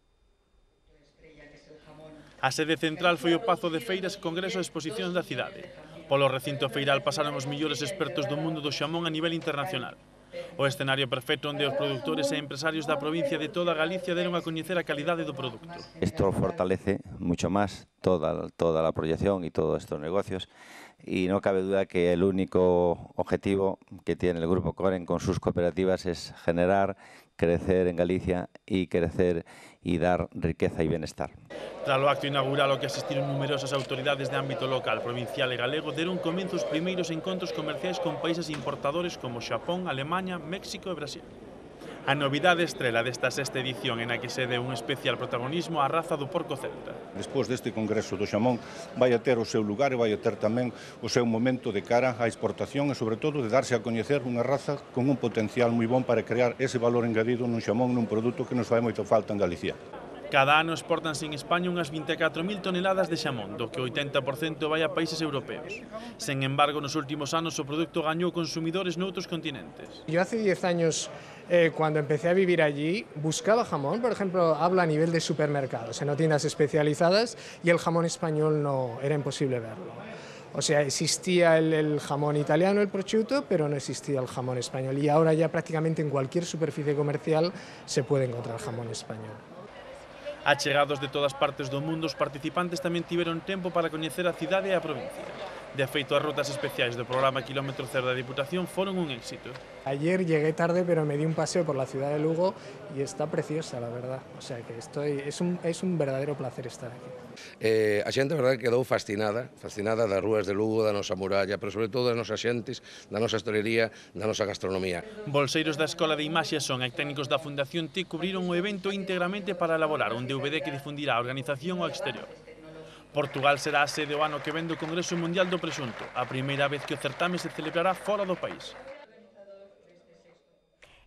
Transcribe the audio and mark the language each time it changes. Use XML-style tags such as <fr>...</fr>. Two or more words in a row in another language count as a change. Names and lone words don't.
<gl>A sede central foi o Pazo de Feiras, Congreso e Exposicións da cidade. Polo recinto feiral pasaron os millores expertos do mundo do xamón a nivel internacional. O escenario perfecto onde os produtores e empresarios da provincia de toda Galicia deron a coñecer a calidade do produto.</gl> <es>Esto fortalece mucho más toda la proyección y todos estos negocios. Y no cabe duda que el único objetivo que tiene el Grupo Coren con sus cooperativas es generar, crecer en Galicia y crecer y dar riqueza y bienestar.</es> <gl>Tras o acto inaugural ao que asistiron numerosas autoridades de ámbito local, provincial e galego, deron comienzo os primeiros encontros comerciais con países importadores como Xapón, Alemanha, México e Brasil. A novidade estrela desta sexta edición en a que se deu un especial protagonismo á raza do porco celta. Despois deste Congreso do Xamón vai a ter o seu lugar e vai a ter tamén o seu momento de cara á exportación e, sobre todo, de darse a coñecer unha raza con un potencial moi bon para crear ese valor engadido nun xamón, nun produto que nos fai moito falta en Galicia. Cada ano exportanse en España unhas 24.000 toneladas de xamón, do que o 80% vai a países europeos. Sen embargo, nos últimos anos o produto gañou consumidores noutros continentes.</gl> <es>Yo hace 10 años, cuando empecé a vivir allí, buscaba jamón, por ejemplo, hablo a nivel de supermercados, en tiendas especializadas, y el jamón español no era imposible verlo. O sea, existía el jamón italiano, el prosciutto, pero no existía el jamón español. Y ahora ya prácticamente en cualquier superficie comercial se puede encontrar jamón español.</es> <gl>Achegados de todas partes do mundo, os participantes tamén tiveron tempo para coñecer a cidade e a provincia. De feito, as rutas especiais do programa Kilómetro Cero da Diputación foron un éxito.</gl> <es>Ayer llegué tarde, pero me di un paseo por la ciudad de Lugo y está preciosa, la verdad. O sea que es un verdadero placer estar aquí.</es> <gl>A xente, a verdade, quedou fascinada das rúas de Lugo, da nosa muralla, pero sobre todo das nosas xentes, da nosa hostelería, da nosa gastronomía. Bolseiros da Escola de Imaxe Son e técnicos da Fundación TIC cubriron o evento íntegramente para elaborar un DVD que difundirá a organización ao exterior. Portugal será a sede o ano que vén do Congreso Mundial do Presunto, a primeira vez que o certame se celebrará fora do país.</gl>